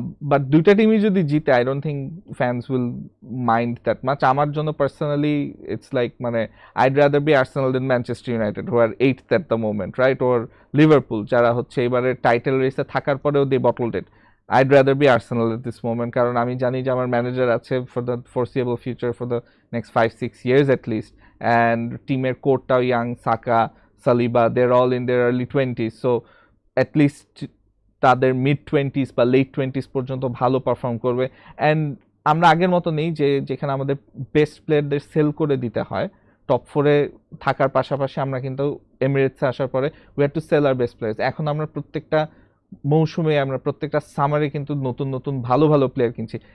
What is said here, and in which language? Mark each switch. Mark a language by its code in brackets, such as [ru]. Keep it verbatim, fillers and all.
[en] but [bn] দুইটা টিমই যদি জিতে [en] I don't think fans will mind that much. আমার জন্য personally it's like মানে I'd rather be Arsenal than Manchester United who are eight at the moment, right, or Liverpool [bn] যারা হচ্ছে এবারে টাইটেল রেসে থাকার পরেও [en] They bottled it. I'd rather be Arsenal at this moment [bn] কারণ আমি জানি যে আমার ম্যানেজার আছে [en] for the foreseeable future, for the next five six years at least, and [bn] টিমের কোরটাও young, [en] Saka, Saliba, they're all in their early twenties, so at least [bn] তাদের mid twenties বা late twenties পর্যন্ত ভালো পারফর্ম করবে। And আমরা আগের মতো নেই যে যেখানে আমাদের বেস্ট প্লেয়ারদের সেল করে দিতে হয়, টপ ফোরে থাকার পাশাপাশি আমরা কিন্তু এমিরেটসে আসার পরে [en] We had to sell our best players. [bn] এখন আমরা প্রত্যেকটা মৌসুমে আমরা প্রত্যেকটা সামারে কিন্তু নতুন নতুন ভালো ভালো প্লেয়ার কিনছি।